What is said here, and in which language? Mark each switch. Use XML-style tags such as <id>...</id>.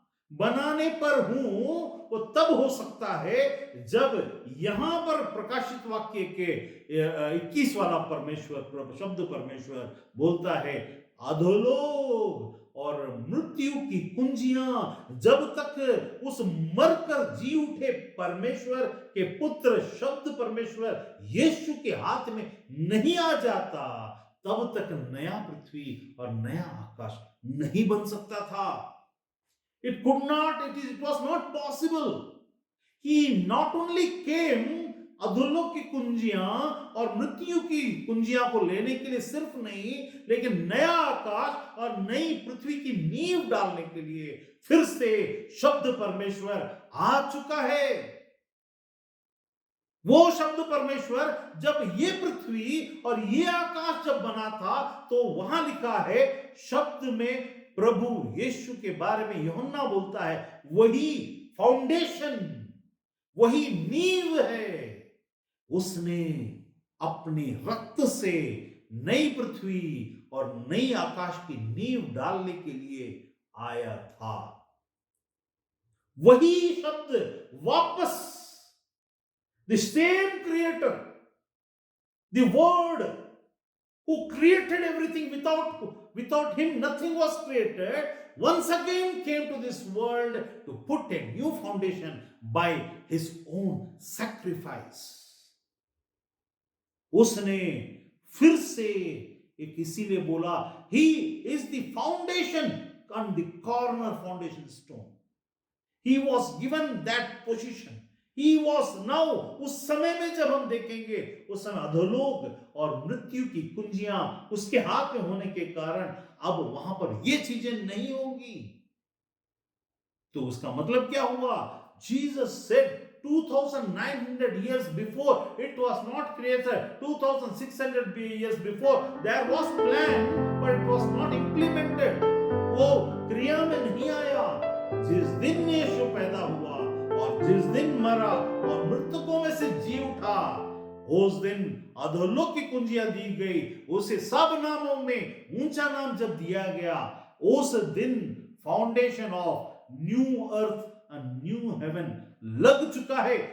<hi>बनाने पर हूं वो तब हो सकता है जब यहां पर प्रकाशित वाक्य के 21 वाला परमेश्वर, शब्द परमेश्वर बोलता है, अधोलोक और मृत्यु की कुंजियां जब तक उस मरकर जी उठे परमेश्वर के पुत्र शब्द परमेश्वर यीशु के हाथ में नहीं आ जाता, तब तक नया पृथ्वी और नया आकाश नहीं बन सकता था।</hi> <en>It could not, it was not possible. He not only came</en> <hi>अधोलोक की कुंजियां और मृत्यु की कुंजियां को लेने के लिए सिर्फ नहीं, लेकिन नया आकाश और नई पृथ्वी की नींव डालने के लिए फिर से शब्द परमेश्वर आ चुका है। वो शब्द परमेश्वर जब ये पृथ्वी और ये आकाश जब बना था, तो वहां लिखा है शब्द में प्रभु यीशु के बारे में यूहन्ना बोलता है, वही फाउंडेशन, वही नींव है। उसने अपने रक्त से नई पृथ्वी और नई आकाश की नींव डालने के लिए आया था।</hi> <en>वही शब्द वापस, the same creator, the word who created everything, without him nothing was created, once again came to this world to put a new foundation by his own sacrifice.</en> <hi>उसने फिर से एक इसीलिए बोला,</hi> <en>he is the foundation and the corner foundation stone. He was given that position. He was now,</en> <hi>उस समय में जब हम देखेंगे, उस समय अधोलोक और मृत्यु की कुंजियां उसके हाथ में होने के कारण अब वहां पर ये चीजें नहीं होंगी। तो उसका मतलब क्या हुआ?</hi> <en>Jesus said 2900 years before it was not created, 2600 years before there was plan, but it was not implemented.</en> <hi>वो क्रिया में नहीं आया। जिस दिन यीशु पैदा हुआ और जिस दिन मरा और मृतकों में से जी उठा, उस दिन अधोलोक की कुंजियां दी गई, उसे सब नामों में ऊंचा नाम जब दिया गया, उस दिन</hi> <en>foundation of new earth and new heaven</en> <hi>लग चुका है।</hi>